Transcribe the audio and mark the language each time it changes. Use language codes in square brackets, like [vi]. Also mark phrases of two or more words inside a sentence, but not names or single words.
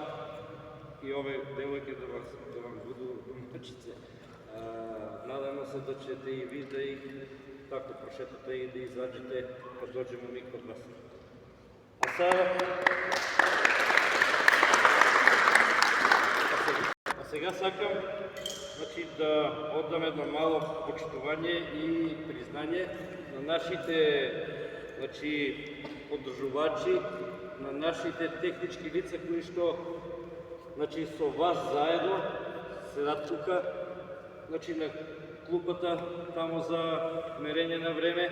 [sr] I ove devojke da vam budu domaćice. Nadamo se da ćete i vi da ih tako prošetate i da izađete kad dođemo mi kod vas. [mk] A сега сакам да отдам едно мало почитување и признање на нашите поддржувачи, на нашите технички лица кои што со вас заедно седат тука, на клупата тамо за мерење на време.